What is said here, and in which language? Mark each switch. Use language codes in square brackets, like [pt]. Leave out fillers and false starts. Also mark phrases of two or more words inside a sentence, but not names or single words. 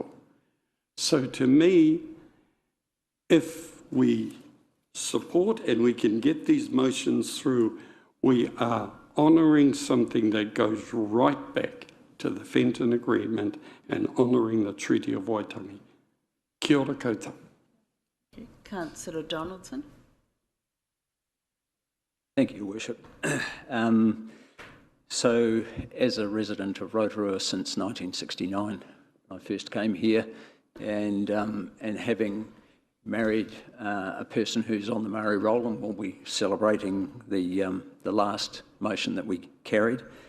[en] So to me, if we support and we can get these motions through, we are honouring something that goes right back to the Fenton Agreement and honouring the Treaty of Waitangi. [mi] Kia ora koutou. [en] Councillor Donaldson. Thank you, Worship. So, as a resident of Rotorua since 1969, I first came here, and having married a person who's on the Maori roll, and we'll be celebrating the last motion that we carried.